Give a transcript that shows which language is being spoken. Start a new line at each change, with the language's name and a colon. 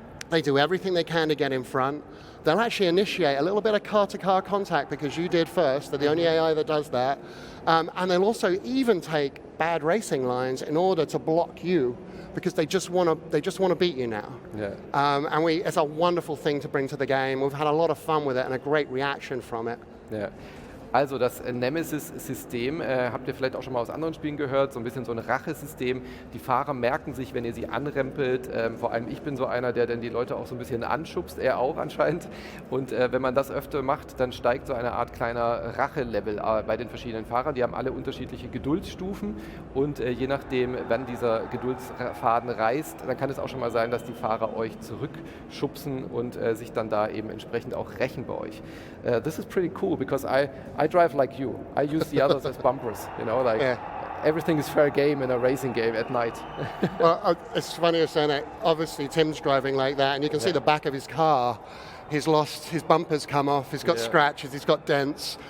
English: They do everything they can to get in front. They'll actually initiate a little bit of car-to-car contact because you did first. They're the only AI that does that. And they'll also even take bad racing lines in order to block you because they just want to beat you now. Yeah. And it's a wonderful thing to bring to the game. We've had a lot of fun with it and a great reaction from it.
German: Ja. Also das Nemesis-System, habt ihr vielleicht auch schon mal aus anderen Spielen gehört, so ein bisschen so ein Rachesystem. Die Fahrer merken sich, wenn ihr sie anrempelt, vor allem ich bin so einer, der dann die Leute auch so ein bisschen anschubst, er auch anscheinend. Und wenn man das öfter macht, dann steigt so eine Art kleiner Rachelevel bei den verschiedenen Fahrern. Die haben alle unterschiedliche Geduldsstufen und je nachdem, wann dieser Geduldsfaden reißt, dann kann es auch schon mal sein, dass die Fahrer euch zurückschubsen und sich dann da eben entsprechend auch rächen bei euch.
English: This is pretty cool, because I drive like you. I use the others as bumpers, everything is fair game in a racing game at night. Well, it's funny you're saying that. Obviously, Tim's driving like that, and you can see the back of his car. He's lost, his bumpers come off, he's got scratches, he's got dents.